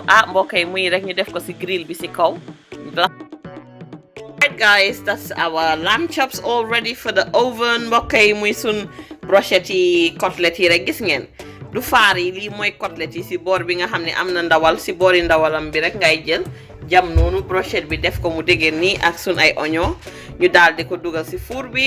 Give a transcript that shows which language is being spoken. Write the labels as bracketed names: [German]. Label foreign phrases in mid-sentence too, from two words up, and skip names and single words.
[Wolof] Mbokk yi muy rek ñu def ko ci grill bi ci kaw. [English] Alright guys, that's our lamb chops all ready for the oven. [Wolof] Mbokk yi muy sun brochette yi côtelettes yi rek gis ngeen. Du faar yi lii mooy côtelettes yi ci boor bi nga xam ne am na ndawal ci boori ndawalam bi rek ngay jël jam noonu brochette bi def ko mu dégg nii ak sun ay oignon ñu daal di ko dugal ci four bi.